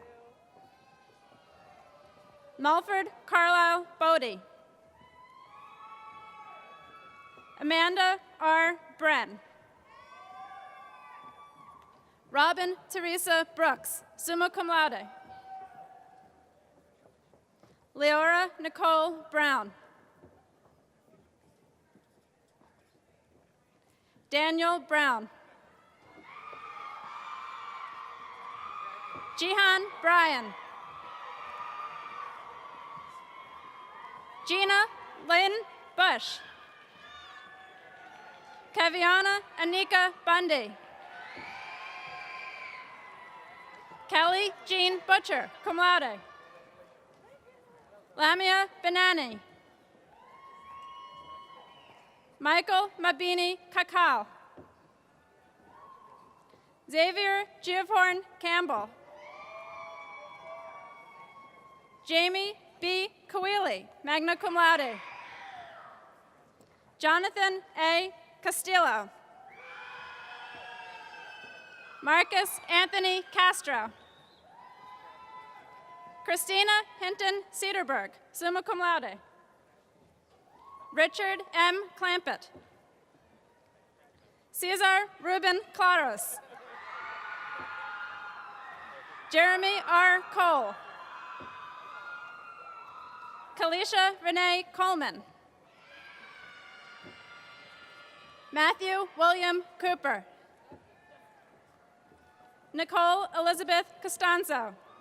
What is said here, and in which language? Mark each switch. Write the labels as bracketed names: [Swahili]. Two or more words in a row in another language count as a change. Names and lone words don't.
[English] Mulford Carlisle Bodie. Amanda R. Bren. Robin Teresa Brooks, [Latin] summa cum laude. [English] Leora Nicole Brown. Daniel Brown. Jihan Bryan. Gina Lynn Bush. Kaviana Anika Bundy. Kelly Jean Butcher, [Latin] cum laude. [English] Lamia Benani. Michael Mabini Kakal. Xavier Giofhorn Campbell. Jamie B. [Latin] Kawili, magna cum laude. [English] Jonathan A. Castillo. Marcus Anthony Castro. Christina Hinton Cedarberg, [Latin] summa cum laude. [English] Richard M. Clampett. Cesar Ruben Claros. Jeremy R. Cole. Kalisha Renee Coleman. Matthew William Cooper. Nicole Elizabeth Costanzo.